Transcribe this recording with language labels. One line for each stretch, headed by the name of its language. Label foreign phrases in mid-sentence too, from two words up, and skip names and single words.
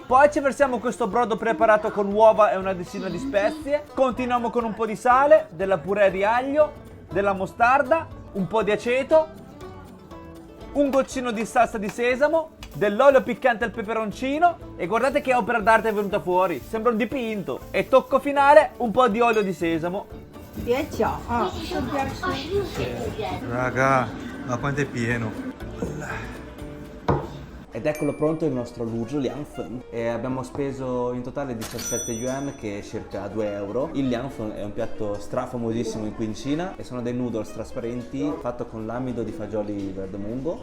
Italian: Poi ci versiamo questo brodo preparato con uova e una decina di spezie, continuiamo con un po' di sale, della purè di aglio, della mostarda, un po' di aceto, un goccino di salsa di sesamo, dell'olio piccante al peperoncino e guardate che opera d'arte è venuta fuori, sembra un dipinto. E tocco finale, un po' di olio di sesamo.
Chinese: 别搅啊，顺便吃。
Italian: Raga, ma quanto è pieno. Ed eccolo pronto il nostro Lujo Liangfen. E abbiamo speso in totale 17 yuan, che è circa 2 euro. Il Liangfen è un piatto strafamosissimo in qui in Cina e sono dei noodles trasparenti fatto con l'amido di fagioli verde mungo.